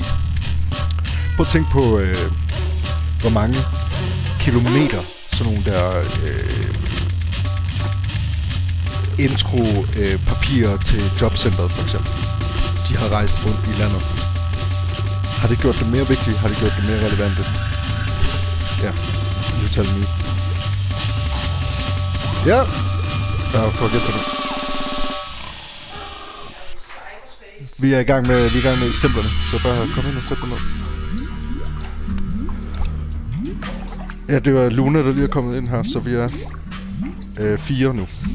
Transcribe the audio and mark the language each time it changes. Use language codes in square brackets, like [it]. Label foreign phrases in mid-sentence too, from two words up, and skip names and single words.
[da] Prøv at tænke på, hvor mange kilometer sådan nogle der intro-papirer til jobcentret for eksempel. De har rejst rundt i landet. Har det gjort det mere vigtigt? Har det gjort det mere relevante? Ja, [en] you tell me. [da] Ja, jeg har fået gæt på det. Vi er i gang med eksemplerne, så bare kom ind og sæt dem ned. Ja, det var Luna, der lige er kommet ind her, så vi er 4 nu.